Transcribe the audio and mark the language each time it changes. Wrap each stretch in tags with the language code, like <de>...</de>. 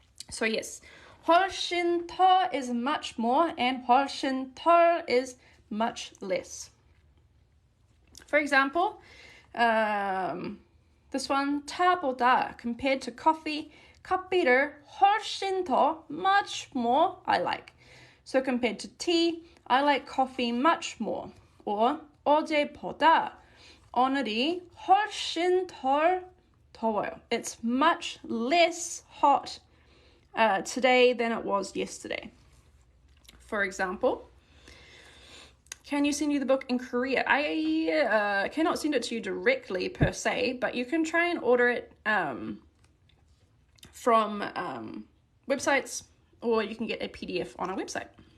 <en>So yes, 훨씬 더 is much more, and 훨씬 덜 is much less. For example, this one, 차보다, compared to coffee,</en> <ko>커피를 훨씬 더,</ko> <en>much more, I like. So compared to tea, I like coffee much more.</en> <ko>Or 어제보다, 오늘이 훨씬 덜 더워요.</ko> <en>It's much less hot today than it was yesterday. For example, can you send you the book in Korea? I cannot send it to you directly per se, but you can try and order it from websites, or you can get a PDF on our website.</en>